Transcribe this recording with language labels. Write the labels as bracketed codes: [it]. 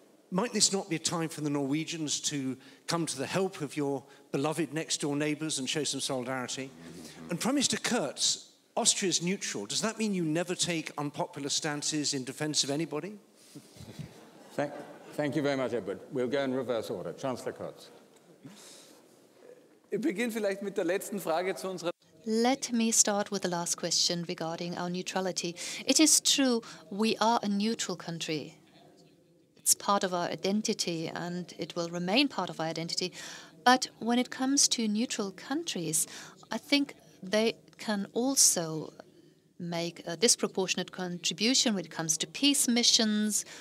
[en] Might this not be a time for the Norwegians to come to the help of your beloved next-door neighbours and show some solidarity? And Prime Minister Kurz, Austria is neutral. Does that mean you never take unpopular stances in defence of anybody? Thank you very much, Edward. We'll go in reverse order. Chancellor Kurz. [de] Ich beginne vielleicht mit der letzten Frage zu unserer. [en] Let me start with the last question regarding our neutrality. It is true, we are a neutral country. It's part of our identity and it will remain part of our identity. But when it comes to neutral countries, I think they can also make a disproportionate contribution when it comes to peace missions.